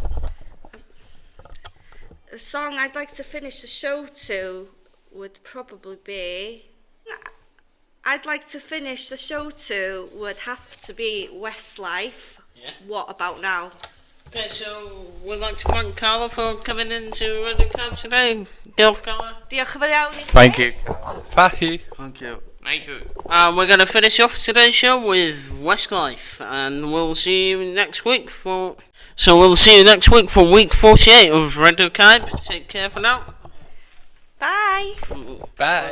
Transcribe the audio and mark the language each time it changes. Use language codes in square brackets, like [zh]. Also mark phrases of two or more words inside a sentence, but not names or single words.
[en] A song I'd like to finish the show to would probably be... I'd like to finish the show to would have to be Westlife. Yeah. What about now? Okay, so we'd like to thank Carla for coming in to Radio CAYB today. [cy] Diolch, Carla. Diolch yn fawr iawn i chi. [en] Thank you. Thank you. Thank you. Thank you. We're going to finish off today's show with Westlife, and we'll see you next week for... So we'll see you next week for week 48 of Radio CAYB. Take care for now. Bye. Bye.